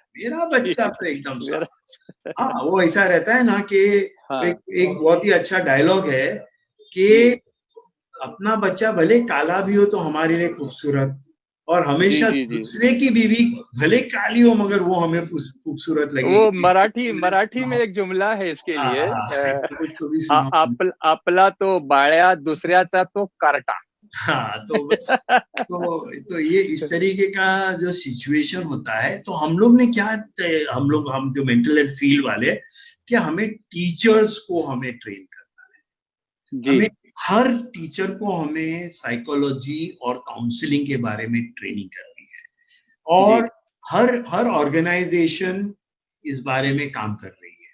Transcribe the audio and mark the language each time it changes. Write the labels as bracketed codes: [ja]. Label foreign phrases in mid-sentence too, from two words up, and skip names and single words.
[ur] میرا بچہ تو ایک دم سا ہاں وہ ایسا رہتا ہے نا کہ ایک بہت ہی اچھا ڈائلگ ہے کہ اپنا بچہ بھلے کالا بھی ہو تو ہمارے لیے خوبصورت، اور ہمیشہ دوسرے کی بیوی بھلے کالی ہو مگر وہ ہمیں خوبصورت لگے وہ گی. مراٹھی میں ایک جملہ ہے اس کے لیے، [mr] आपला तो बाळ्या दुसऱ्याचा तो कार्टा. [ur] ہاں تو بس تو یہ اس طریقے کا جو سچویشن ہوتا ہے. تو ہم لوگ نے کیا ہم جو [en] mental health field [ur] والے کہ ہمیں ٹیچرز کو ہمیں ٹرین کرنا ہے. ہمیں ہر ٹیچر کو ہمیں سائیکولوجی اور کاؤنسلنگ کے بارے میں ٹریننگ کرنی ہے، اور ہر آرگنائزیشن اس بارے میں کام کر رہی ہے.